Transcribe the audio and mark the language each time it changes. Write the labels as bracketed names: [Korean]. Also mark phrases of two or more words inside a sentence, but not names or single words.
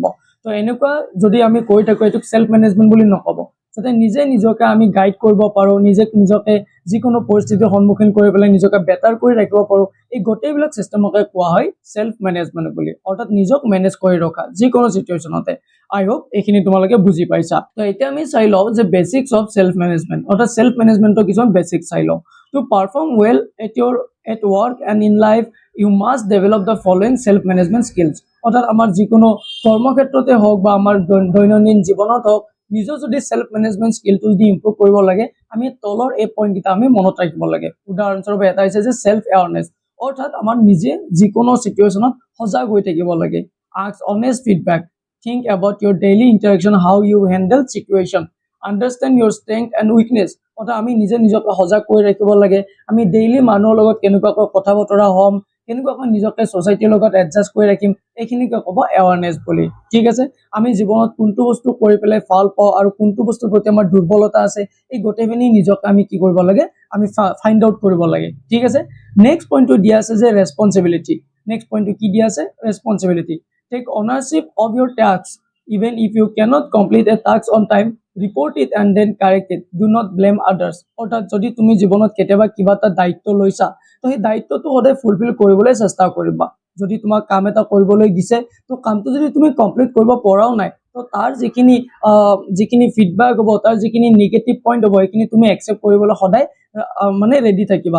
[Assamese] তো এনেকুৱা যদি আমি কৈ থাকো এইটোক [English] self management [Assamese] বুলি নকব, যাতে নিজে নিজকে আমি গাইড কৰিব পাৰো, নিজকে যিকোনো পৰিস্থিতিৰ সন্মুখীন কৰি পেলাই নিজকে বেটাৰ কৰি ৰাখিব পাৰো, এই গোটেইবিলাক সিস্টেমকে কোৱা হয় [English] self management [Assamese] বুলি। অৰ্থাৎ নিজক মেনেজ কৰি ৰখা যিকোনো সিচুৱেশ্যনতে। [English] I hope [Assamese] এইখিনি তোমালোকে বুজি পাইছা। তো এতিয়া আমি চাই লওঁ যে [English] basics of self management, [Assamese] অৰ্থাৎ [English] self managementৰ [Assamese] কিছুমান বেসিক্স চাই লওঁ। [English] To perform well at work and in life, you must develop the following self management skills. [Assamese] অর্থাৎ আমাৰ যিকোনো কৰ্মক্ষেত্ৰতে হওক বা আমাৰ দৈনন্দিন জীৱনত হওক, নিজৰ যদি [English] self management skillটো [Assamese] যদি ইমপ্ৰুভ কৰিব লাগে, আমি তলৰ এই পইণ্ট কেইটা আমি মনত ৰাখিব লাগে। উদাহৰণস্বৰূপে এটা হৈছে যে [English] self awareness, [Assamese] অৰ্থাৎ আমাৰ নিজে যিকোনো সিচুৱেশ্যনত সজাগ হৈ থাকিব লাগে। [English] Ask honest feedback, think about your daily interaction, how you handle situation, understand your strength and weakness. [Assamese] অৰ্থাৎ আমি নিজে নিজকে সজাগ কৰি ৰাখিব লাগে, আমি ডেইলি মানুহৰ লগত কেনেকুৱাকৈ কথা বতৰা হ'ম, কেনেকুৱাকৈ নিজকে সোসাইটিৰ লগত এডজাষ্ট কৰি ৰাখিম, এইখিনিকে ক'ব এৱাৰনেস বুলি। ঠিক আছে, আমি জীৱনত কোনটো বস্তু কৰি পেলাই ভাল পাওঁ আৰু কোনটো বস্তুৰ প্ৰতি আমাৰ দুৰ্বলতা আছে, এই গোটেইখিনি নিজকে আমি কি কৰিব লাগে, আমি [English] find out [Assamese] কৰিব লাগে। ঠিক আছে, [English] next pointটো [Assamese] দিয়া আছে যে ৰেসপন্সিবিলিটি। [English] next pointটো [Assamese] কি দিয়া আছে, ৰেসপন্সিবিলিটি। [English] take ownership of your task, even if you cannot complete a task on time, report it and then correct it, do not blame others. [Assamese] অৰ্থাৎ যদি তুমি জীৱনত কেতিয়াবা কিবা এটা দায়িত্ব লৈছা, তো সেই দায়িত্বটো সদায় ফুলফিল কৰিবলৈ চেষ্টা কৰিবা। যদি তোমাক কাম এটা কৰিবলৈ দিছে, তো কামটো যদি তুমি কমপ্লিট কৰিব পৰাও নাই, তো তাৰ যিখিনি ফিডবেক হ'ব, তাৰ যিখিনি নিগেটিভ পইণ্ট হ'ব, সেইখিনি তুমি একচেপ্ট কৰিবলৈ সদায় মানে ৰেডি থাকিবা।